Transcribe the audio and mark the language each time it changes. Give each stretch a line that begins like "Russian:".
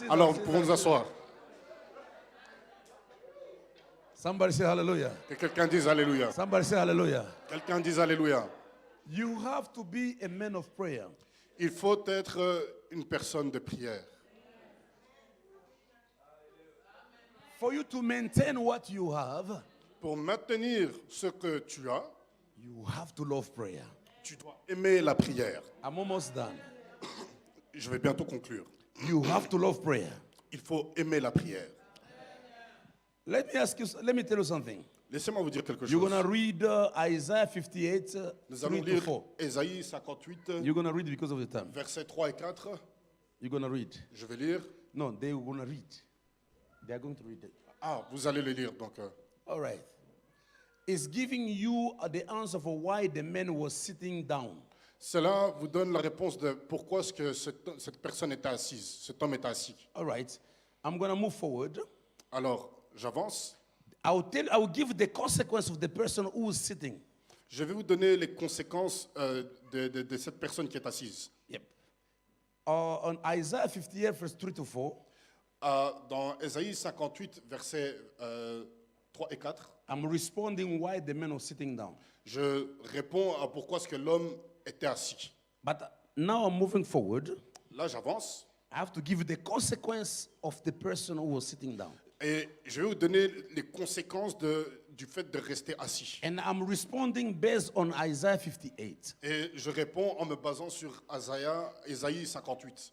French: Alors, nous pouvons nous asseoir.
English: Somebody say hallelujah.
French: Que quelqu'un dise Alléluia.
English: Somebody say hallelujah.
French: Quelqu'un dise Alléluia.
English: You have to be a man of prayer.
French: Il faut être une personne de prière.
English: For you to maintain what you have,
French: Pour maintenir ce que tu as,
English: you have to love prayer.
French: tu dois aimer la prière.
English: I'm almost done.
French: Je vais bientôt conclure.
English: You have to love prayer.
French: Il faut aimer la prière.
English: Let me tell you something.
French: Laissez-moi vous dire quelque
English: You're
French: chose.
English: going to read Isaiah 58,
French: Nous allons
English: 3 to
French: lire
English: 4.
French: Ésaïe 58,
English: You're going to read because of the time.
French: versets 3 et 4.
English: You're going to read.
French: Je vais lire.
English: No, they're going to read. They are going to read it.
French: Ah, vous allez le lire donc.
English: All right. It's giving you the answer for why the man was sitting down.
French: Cela vous donne la réponse de pourquoi est-ce que cette personne était assise, cet homme était assis.
English: All right. I'm going to move forward.
French: Alors, j'avance.
English: I will give the consequence of the person who is sitting.
French: Je vais vous donner les conséquences de cette personne qui est assise.
English: Yep. On Isaiah 58, verse 3 to 4,
French: Dans Ésaïe 58, versets 3 et 4,
English: I'm responding why the man was sitting down.
French: je réponds à pourquoi est-ce que l'homme était assis.
English: But now I'm moving forward.
French: Là, j'avance
English: I have to give you the consequence of the person who was sitting down.
French: et je vais vous donner les conséquences du fait de rester assis.
English: And I'm responding based on Isaiah 58.
French: Et je réponds en me basant sur Ésaïe 58.